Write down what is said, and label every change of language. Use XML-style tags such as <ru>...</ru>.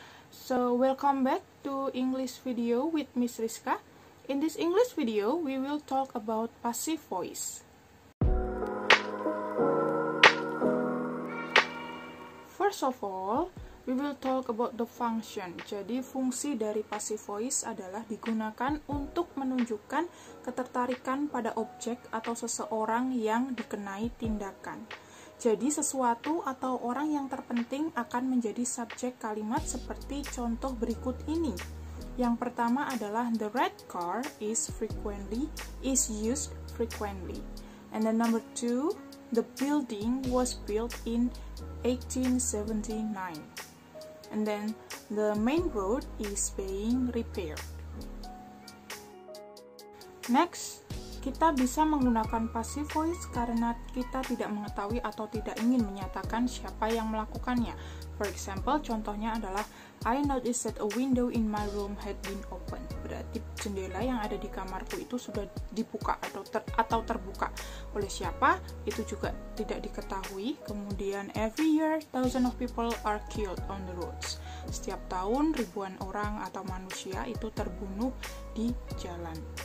<en>So welcome back to English video with Miss Rizka. In this English video, we will talk about passive voice. First of all, we will talk about the function.</en> <id>Jadi fungsi dari passive voice adalah digunakan untuk menunjukkan ketertarikan pada objek atau seseorang yang dikenai tindakan. Jadi sesuatu atau orang yang terpenting akan menjadi subjek kalimat seperti contoh berikut ini. Yang pertama adalah</id> <en>the red car is used frequently. And then number 2, the building was built in 1879. And then the main road is being repaired.</en> <id>Next, kita bisa menggunakan passive voice karena kita tidak mengetahui atau tidak ingin menyatakan siapa yang melakukannya.</id> <en>For example,</en> <id>contohnya adalah</id> <en>I noticed that a window in my room had been open.</en> <id>Berarti jendela yang ada di kamarku itu sudah dibuka atau terbuka. Oleh siapa? Itu juga tidak diketahui. Kemudian</id> <en>every year thousands of people are killed on the roads.</en> <id>Setiap tahun ribuan orang atau manusia itu terbunuh di jalan.</id>